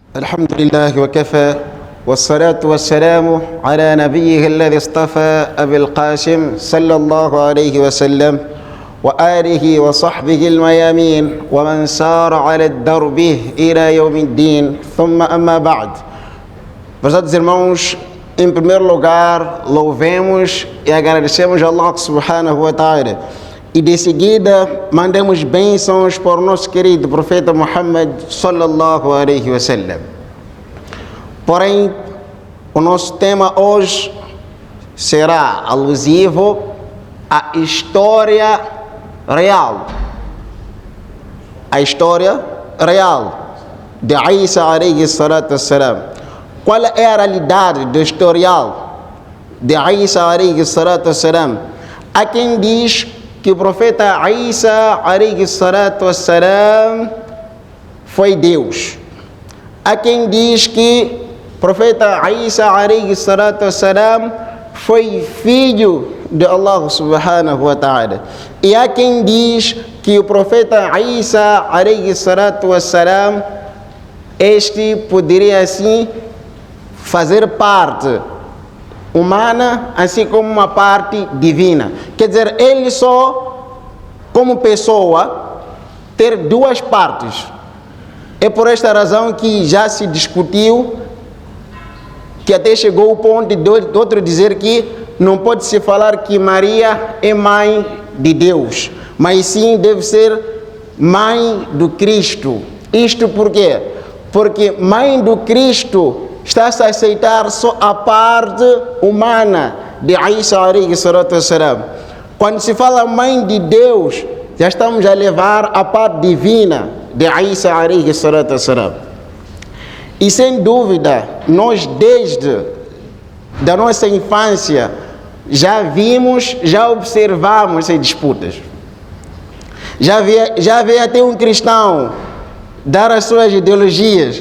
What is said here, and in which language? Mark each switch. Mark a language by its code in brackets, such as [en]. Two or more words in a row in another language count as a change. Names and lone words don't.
[ar] الحمد لله وكفى والصلاة والسلام على نبيه الذي اصطفى أبي القاسم صلى الله عليه وسلم وآله وصحبه الميامين ومن سار على الدرب إلى يوم الدين ثم أما بعد. [pt] Prezados irmãos, em primeiro lugar, louvemos e agradecemos a [ar] الله سبحانه وتعالى. [pt] E de seguida, mandemos bênçãos para o nosso querido profeta Muhammad [ar] صلى الله عليه وسلم. [pt] Porém, o nosso tema hoje será alusivo à história real. A história real de Isa [ar] عليه الصلاة والسلام. [pt] Qual é a realidade do historial de Isa [ar] عليه الصلاة والسلام? [pt] Há quem diz que o profeta Isa [ar] عليه الصلاة والسلام [pt] foi Deus. Há quem diz que o profeta Isa [ar] عليه الصلاة والسلام [pt] foi filho de [ar] الله سبحانه وتعالى. [pt] E há quem diz que o profeta Isa [ar] عليه الصلاة والسلام, [pt] este poderia assim fazer parte humana, assim como uma parte divina. Quer dizer, ele só, como pessoa, ter duas partes. É por esta razão que já se discutiu, que até chegou o ponto de outro dizer que não pode se falar que Maria é mãe de Deus, mas sim deve ser mãe do Cristo. Isto por quê? Porque mãe do Cristo está-se a aceitar só a parte humana de Isa [ar] عليه الصلاة والسلام. [pt] Quando se fala mãe de Deus, já estamos a levar a parte divina de Isa [ar] عليه الصلاة والسلام. [pt] E sem dúvida, nós desde da nossa infância já vimos, já observamos essas disputas. Já veio até um cristão dar as suas ideologias.